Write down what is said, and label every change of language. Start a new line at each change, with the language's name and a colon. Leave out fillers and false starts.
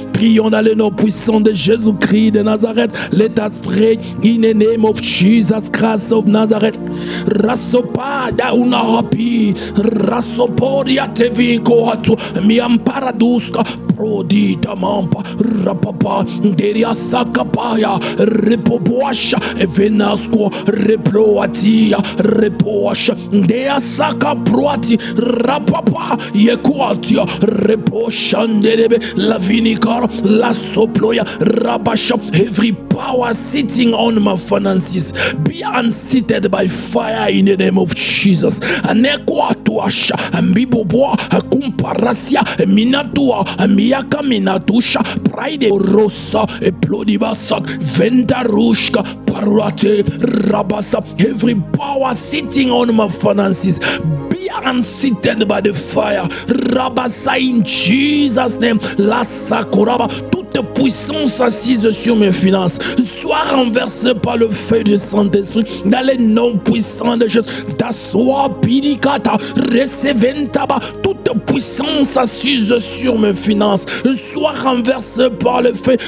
French: Prions dans le nom puissant de Jésus-Christ de Nazareth.
English: Let us pray in the name of Jesus Christ of Nazareth. Rasopada una happy rasoporia teviko hatu miamparaduska prodita mampa rapapa deria sakapaya repoboasha evenasco reploatia repoasha dea sakaproati rapapa yekuatia reposhanderebe la vinikar la soploya rabasha. Every power sitting on my finances be unseated by fire in the name of Jesus. Anekwatuasha ambiboboa kumparasia minatua miyaka minatusha pride rosa eplodibasak vendarushka parate rabasa. Every power sitting on my finances be unseated by the fire. Rabasa in Jesus name.
French: La sakuraba, toute puissance assise sur mes finances soit renversée par le feu du Saint-Esprit dans les noms puissants de Jésus. D'assoir pidikata receventaba, toute toute puissance assise sur mes finances soit renversée par le fait.